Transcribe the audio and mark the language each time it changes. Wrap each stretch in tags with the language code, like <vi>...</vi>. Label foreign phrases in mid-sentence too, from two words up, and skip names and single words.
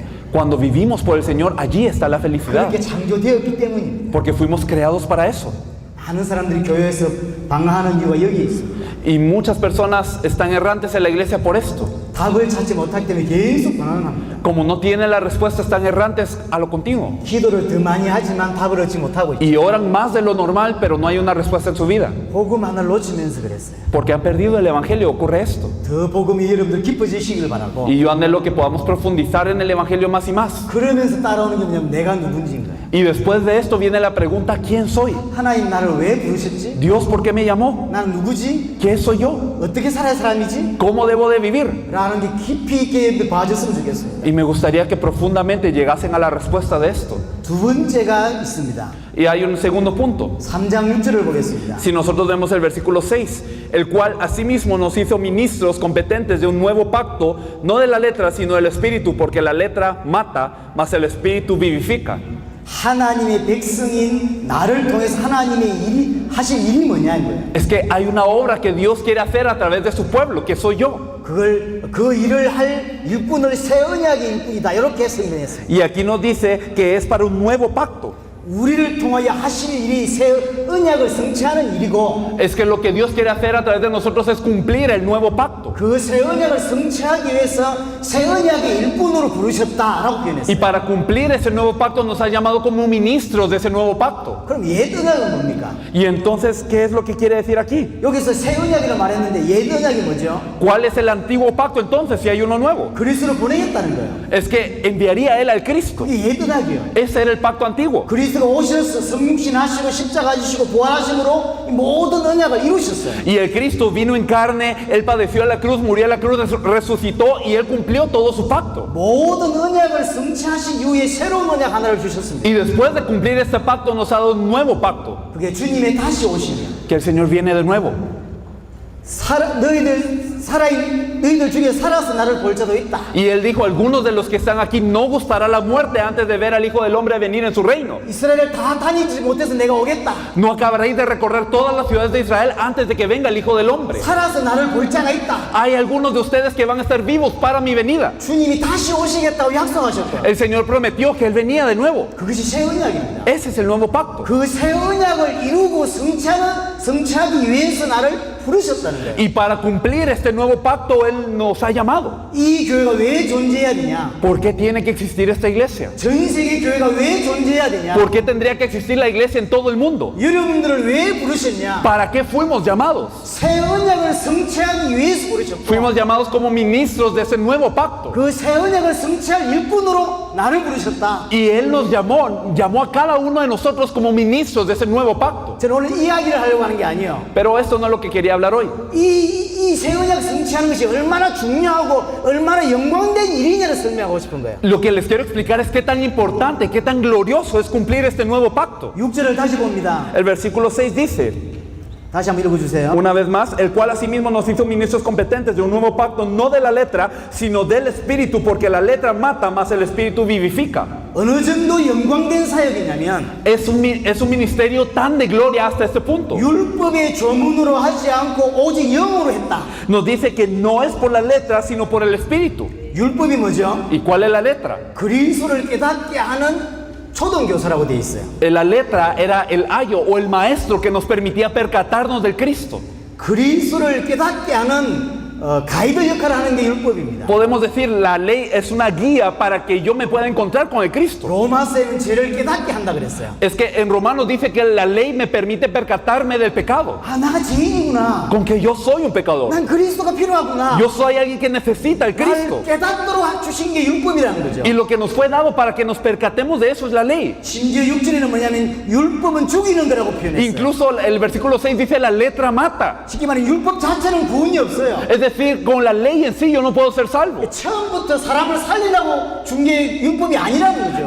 <es>Cuando vivimos por el Señor, allí está la felicidad,</es> <ko>그렇게 창조되었기 때문입니다.</ko> <es>porque fuimos creados para eso.</es> <ko>많은 사람들이 교회에서 방황하는 이유가 여기에 있습니다.</ko> <es>Y muchas personas están errantes en la iglesia por esto.</es> <ko>답을 찾지 못하기 때문에 계속 방황합니다.</ko> <es>Como no tienen la respuesta, están errantes a lo continuo.</es> <ko>기도를 더 많이 하지만 답을 얻지 못하고 있죠.</ko> <es>Y oran más de lo normal, pero no hay una respuesta en su vida.</es> <ko>복음 하나를 놓치면서 그랬어요.</ko> <es>Porque han perdido el Evangelio, ocurre esto.</es> <ko>더 복음이 여러분들 깊어지시길 바라고</ko> <es>Y yo anhelo que podamos profundizar en el Evangelio más y más.</es> <ko>그러면서 따라오는 게 뭐냐면 내가 누군지인 거예요.</ko> <es>Y después de esto viene la pregunta, ¿quién soy?</es> <ko>하나님 나를 왜 부르셨지?</ko> <es>Dios, ¿por qué me llamó?</es> <ko>나는 누구지?</ko> <es>¿Qué soy yo?</es> <ko>어떻게 살아야 사람이지?</ko> <es>¿Cómo debo de vivir?</es> <ko>라는 게 깊이 있게 봐줬으면 좋겠습니다.</ko> <es>Y me gustaría que profundamente llegasen a la respuesta de esto.</es> <ko>두 번째가 있습니다.</ko> <es>Y hay un segundo punto.</es> <ko>3장 6절을 보겠습니다.</ko> <es>Si nosotros vemos el versículo 6, el cual asimismo nos hizo ministros competentes de un nuevo pacto, no de la letra, sino del espíritu, porque la letra mata, mas el espíritu vivifica.</es> <ko>하나님의 백성인 나를 통해서 하나님의 일이 하실 일이 뭐냐 이거예요.</ko> <es>Es que hay una obra que Dios quiere hacer a través de su pueblo, que soy yo.</es> <ko>그 일을 할 일꾼을 새 언약의 일꾼이다 이렇게 설명했어요.</ko> <es>Y aquí nos dice que es para un nuevo pacto.</es> <ko>우리를 통하여 하실 일이 새 언약을 성취하는 일이고</ko> <es>Es que lo que Dios quiere hacer a través de nosotros es cumplir el nuevo pacto.</es> <ko>그 새 언약을 성취하기 위해서 새 언약의 일꾼으로 부르셨다라고</ko> <es>Y</es> <ko>표현했어요.</ko> <es>para cumplir ese nuevo pacto nos ha llamado como ministros de ese nuevo pacto.</es> <ko>그럼 옛 언약은 뭡니까?</ko> <es>Y entonces, ¿qué es lo que quiere decir aquí?</es> <ko>여기서 새 언약이라고 말했는데 옛 언약이 뭐죠?</ko> <es>¿Cuál es el antiguo pacto entonces si hay uno nuevo?</es> <ko>그리스도를 보내겠다는 거예요.</ko> <es>Es que enviaría a él al Cristo.</es> <ko>그게 옛 언약이에요.</ko> <es>Ese era el pacto antiguo.</es> <ko>그리스도가 오셔서 성육신하시고 십자가 지시고 부활하심으로 이 모든 언약을 이루셨어요.</ko> <es>Y el Cristo vino en carne, él padeció a la cruz, murió a la cruz, resucitó y él cumplió todo su pacto.</es> <ko>모든 언약을 성취하신 이후에 새로운 언약 하나를 주셨습니다.</ko> <es>Y después de cumplir este pacto nos ha dado un nuevo pacto,</es> <ko>그게 주님의 다시 오심이에요.</ko> <es>que el Señor viene de nuevo.</es> <ko>너희들 너희들 중에 살아서 나를 볼 자도 있다.</ko> <es>Y él dijo, algunos de los que están aquí no gustará la muerte antes de ver al Hijo del Hombre venir en su reino.</es> <ko>이스라엘을 다 다니지 못해서 내가 오겠다.</ko> <es>No acabaréis de recorrer todas las ciudades de Israel antes de que venga el Hijo del Hombre.</es> <ko>살아서 나를 볼 자가 있다.</ko> <es>Hay algunos de ustedes que van a estar vivos para mi venida.</es> <ko>주님이 다시 오시겠다고 약속하셨고</ko> <es>El Señor prometió que Él venía de nuevo.</es> <ko>그것이 새 언약입니다.</ko> <es>Ese es el nuevo pacto.</es> <ko>그 새 언약을 이루고 성취하기 위해서 나를 부르셨다는 거예요.</ko> <es>Y para cumplir este nuevo pacto, Él nos ha llamado.</es> <ko>이 교회가 왜 존재해야 되냐?</ko> <es>¿Por qué tiene que existir esta iglesia?</es> <ko>전 세계 교회가 왜 존재해야 되냐?</ko> <es>¿Por qué tendría que existir la iglesia en todo el mundo?</es> <ko>여러분들을 왜 부르셨냐?</ko> <es>¿Para qué fuimos llamados?</es> <ko>새 언약을 성취하기 위해서 부르셨고</ko> <es>Fuimos llamados como ministros de ese nuevo pacto.</es> <ko>그 새 언약을 성취할 일꾼으로 나를 부르셨다.</ko> <es>Y Él nos llamó a cada uno de nosotros como ministros de ese nuevo pacto.</es> <ko>저는 오늘 이야기를 하려고 하는 게 아니에요.</ko> <es>Pero esto no es lo que quería hablar hoy.</es> <ko>이 새 언약 성취하는 것이 얼마나 중요하고 얼마나 영광된 일이냐를 설명하고 싶은 거예요.</ko> <es>Lo que les quiero explicar es qué tan importante, qué tan glorioso es cumplir este nuevo pacto.</es> <ko>6절을 다시 봅니다.</ko> <es>El versículo 6 dice,</es> <ko>다시 한번 읽어주세요.</ko> <es>una vez más, el cual asimismo nos hizo ministros competentes de un nuevo pacto, no de la letra, sino del Espíritu, porque la letra mata, mas el Espíritu vivifica.</es> <ko>어느 정도 영광된 사역이냐면</ko> <es>Es un ministerio tan de gloria hasta este punto.</es> <ko>율법의 조문으로 하지 않고 오직 영으로 했다.</ko> <es>Nos dice que no es por la letra, sino por el Espíritu.</es> <ko>율법이 뭐죠?</ko> <es>¿Y cuál es la letra?</es> <ko>그리스도를 깨닫게 하는 초등교사라고 되어 있어요.</ko> <es>La letra era el ayo o el maestro que nos permitía percatarnos del Cristo.</es> <ko>그리스도를 깨닫게 하는 가이드 역할을 하는 게 율법입니다.</ko> <es>Podemos decir, la ley es una guía para que yo me pueda encontrar con el Cristo.</es> <ko>로마서에는 죄를 깨닫게 한다 그랬어요.</ko> <es>Es que en Romanos dice que la ley me permite percatarme del pecado.</es> <ko>아, 나가 죄인이구나.</ko> <es>Con que yo soy un pecador.</es> <ko>난 그리스도가 필요하구나.</ko> <es>Yo soy alguien que necesita el Cristo.</es> <ko>날 깨닫도록 주신 게 율법이라는 거죠.</ko> <es>Y lo que nos fue dado para que nos percatemos de eso es la ley.</es> <ko>심지어 6절에는 뭐냐면 율법은 죽이는 거라고 표현했어요.</ko> <es>Incluso el versículo 6 dice la letra mata.</es> <ko>쉽게 말하면 율법 자체는 구원이 없어요.</ko> <es>Es decir, con la ley en sí yo no puedo ser salvo.</es> <ko>처음부터 사람을 살리려고 준 게 율법이 아니라는 거죠.</ko>